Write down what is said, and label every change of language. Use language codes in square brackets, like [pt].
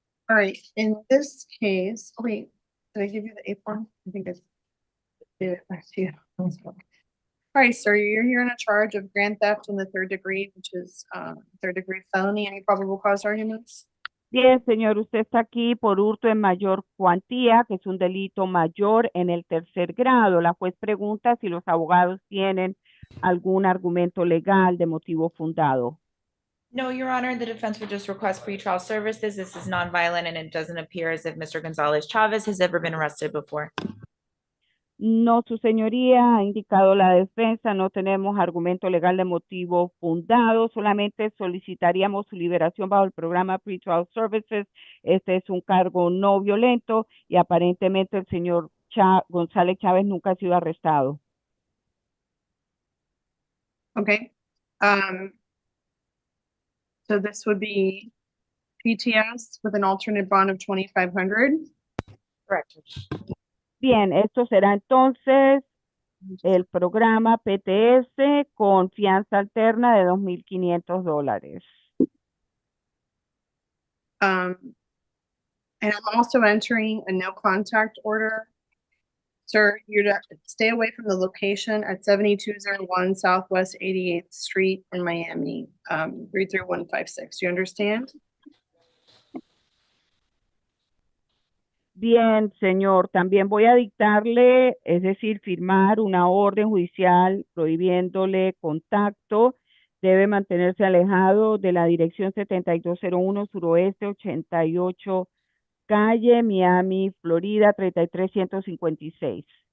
[en] All right, in this case, oh wait, did I give you the A form? I think I did it back to you. All right, sir, you're here on a charge of grand theft in the third degree, which is third degree felony. Any probable cause arguments? [es] Bien, señor, usted está aquí por hurto en mayor cuantía, que es un delito mayor en el tercer grado. La juez pregunta si los abogados tienen algún argumento legal de motivo fundado. [en] No, Your Honor, the defense would just request pretrial services. This is nonviolent and it doesn't appear as if Mr. Gonzalez Chavez has ever been arrested before. [es] No, su señoría, ha indicado la defensa, no tenemos argumento legal de motivo fundado, solamente solicitaríamos su liberación bajo el programa Pretrial Services. Este es un cargo no violento y aparentemente el señor González Chávez nunca ha sido arrestado. [en] Okay. So this would be PTS with an alternate bond of 2,500. Correct. [es] Bien, esto será entonces el programa PTS con fianza alterna de $2,500. [en] And I'm also entering a no contact order. Sir, you're to stay away from the location at 7201 Southwest 88th Street in Miami, 33156. You understand? [es] Bien, señor, también voy a dictarle, es decir, firmar una orden judicial prohibiéndole contacto. Debe mantenerse alejado de la dirección 7201 Suroeste 88 Calle, Miami, Florida 33156.